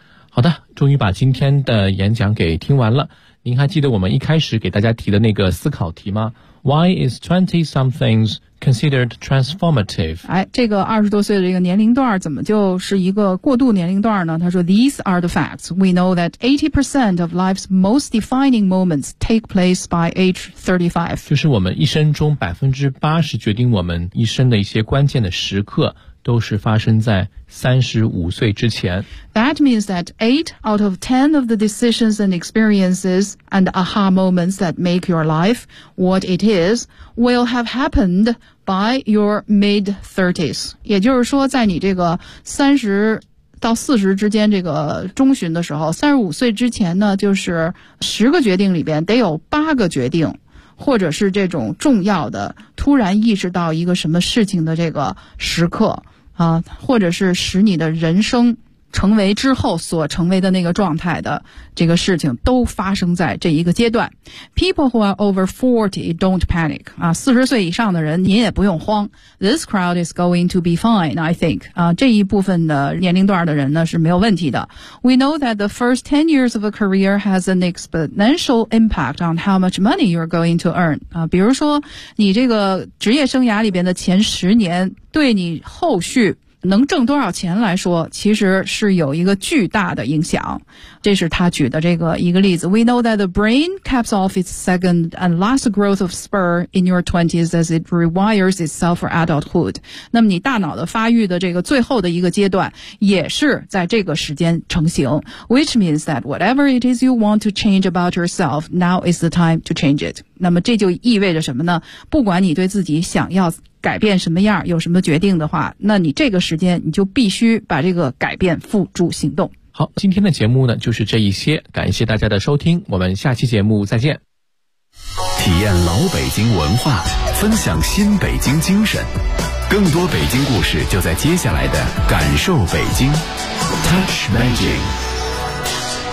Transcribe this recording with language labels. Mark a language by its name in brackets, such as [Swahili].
[Chinese] 好的，终于把今天的演讲给听完了。您还记得我们一开始给大家提的那个思考题吗？ [English] Why is 20-somethings considered transformative? [Chinese] 哎，这个20多岁的这个年龄段怎么就是一个过渡年龄段呢？他说 [English] These are the facts. We know that 80% of life's most defining moments take place by age 35. [Chinese] 就是我们一生中 80% 决定我们一生的一些关键的时刻都是发生在35岁之前。 [English] That means that 8 out of 10 of the decisions and experiences and aha moments that make your life what it is will have happened by your mid-30s. [Chinese] 也就是说在你这个30到40之间这个中旬的时候35岁之前呢就是10个决定里边得有8个决定。或者是这种重要的突然意识到一个什么事情的这个时刻啊，或者是使你的人生成为之后所成为的那个状态的这个事情都发生在这一个阶段。 [English] People who are over 40 don't panic [Chinese] 啊，40岁以上的人您也不用慌。 [English] This crowd is going to be fine, I think [Chinese] 啊，这一部分的年龄段的人呢是没有问题的。 [English] We know that the first 10 years of a career has an exponential impact on how much money you're going to earn [Chinese] 啊，比如说你这个职业生涯里边的前十年对你后续能挣多少钱来说其实是有一个巨大的影响。这是他举的这个一个例子。 [English] We know that the brain caps off its second and last growth of spur in your 20s as it rewires itself for adulthood. [Chinese] 那么你大脑的发育的这个最后的一个阶段也是在这个时间成型。 [English] Which means that whatever it is you want to change about yourself, now is the time to change it. [Chinese] 那么这就意味着什么呢？不管你对自己想要改变什么样，有什么决定的话，那你这个时间你就必须把这个改变付诸行动。好，今天的节目呢就是这一些，感谢大家的收听，我们下期节目再见。体验老北京文化，分享新北京精神，更多北京故事就在接下来的感受北京 Touch Magic。